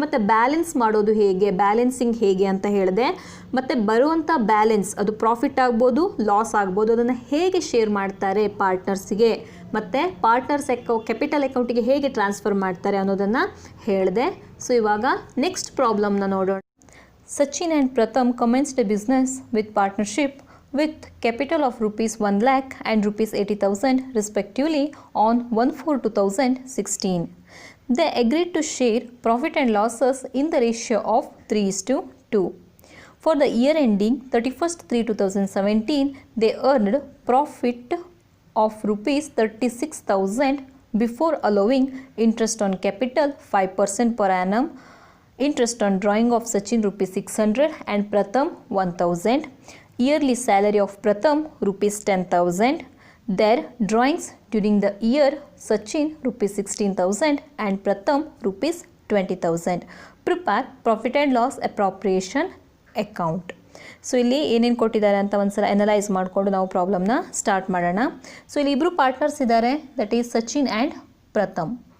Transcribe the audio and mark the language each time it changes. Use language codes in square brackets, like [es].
[kn] ಮತ್ತು ಬ್ಯಾಲೆನ್ಸ್ ಮಾಡೋದು ಹೇಗೆ, ಬ್ಯಾಲೆನ್ಸಿಂಗ್ ಹೇಗೆ ಅಂತ ಹೇಳಿದೆ. ಮತ್ತು ಬರುವಂಥ ಬ್ಯಾಲೆನ್ಸ್ ಅದು ಪ್ರಾಫಿಟ್ ಆಗ್ಬೋದು, ಲಾಸ್ ಆಗ್ಬೋದು, ಅದನ್ನು ಹೇಗೆ ಶೇರ್ ಮಾಡ್ತಾರೆ ಪಾರ್ಟ್ನರ್ಸಿಗೆ, ಮತ್ತು ಪಾರ್ಟ್ನರ್ಸ್ ಕ್ಯಾಪಿಟಲ್ ಅಕೌಂಟಿಗೆ ಹೇಗೆ ಟ್ರಾನ್ಸ್ಫರ್ ಮಾಡ್ತಾರೆ ಅನ್ನೋದನ್ನು ಹೇಳಿದೆ. ಸೊ ಇವಾಗ ನೆಕ್ಸ್ಟ್ ಪ್ರಾಬ್ಲಮ್ನ ನೋಡೋಣ. [en] Sachin and Pratham commenced a business with partnership with capital of rupees 1 lakh and rupees 80,000 respectively on 1/4/2016. They agreed to share profit and losses in the ratio of 3:2. For the year ending 31/3/2017, they earned profit of rupees 36,000 before allowing interest on capital 5% per annum, interest on drawing of Sachin rupees 600 and Pratham 1,000, yearly salary of Pratham rupees 10,000, their drawings during the year Sachin rupees 16,000 and Pratham rupees 20,000. Prepare profit and loss appropriation account. [kn] So ಇಲ್ಲಿ ಏನೇನು ಕೊಟ್ಟಿದ್ದಾರೆ ಅಂತ ಒಂದ್ಸಲ analyse ಮಾಡಿಕೊಂಡು ನಾವು ಪ್ರಾಬ್ಲಮ್ನ start ಮಾಡೋಣ. So ಇಲ್ಲಿ ಇಬ್ಬರು ಪಾರ್ಟ್ನರ್ಸ್ ಇದ್ದಾರೆ, that is Sachin and Pratham.